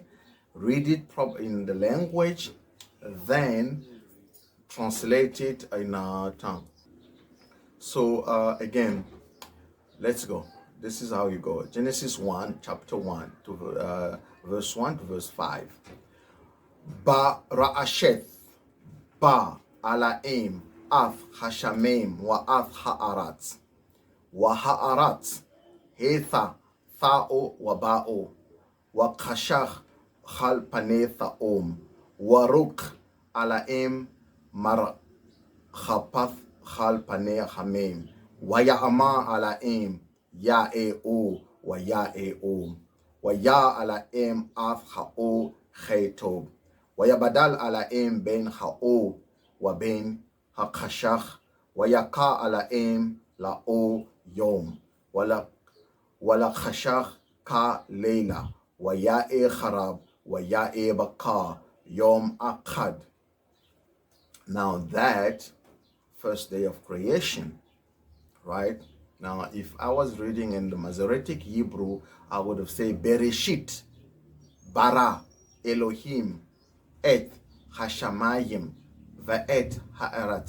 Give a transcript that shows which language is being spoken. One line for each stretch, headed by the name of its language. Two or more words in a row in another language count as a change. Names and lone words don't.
English: Read it in the language, then translate it in our tongue. So, again, let's go. This is how you go. Genesis 1, chapter 1 to verse 1 to verse 5.
Hebrew: בראשית ברא אלהים את השמים ואת הארץ והארץ היתה תהו ובהו, וחשך על פני תהום ורוח אלהים מרחפת על פני המים ויאמר אלהים יהי אור ויהי אור וירא אלהים את האור כי טוב ויבדל אלהים בין האור ובין החשך ויקרא אלהים לאור יום ולחשך קרא לילה ויהי ערב ויהי בקר יום אחד.
English: Now that first day of creation, right? Now if I was reading in the Masoretic Hebrew, I would have said
Hebrew: בראשית ברא אלהים את השמים ואת הארץ.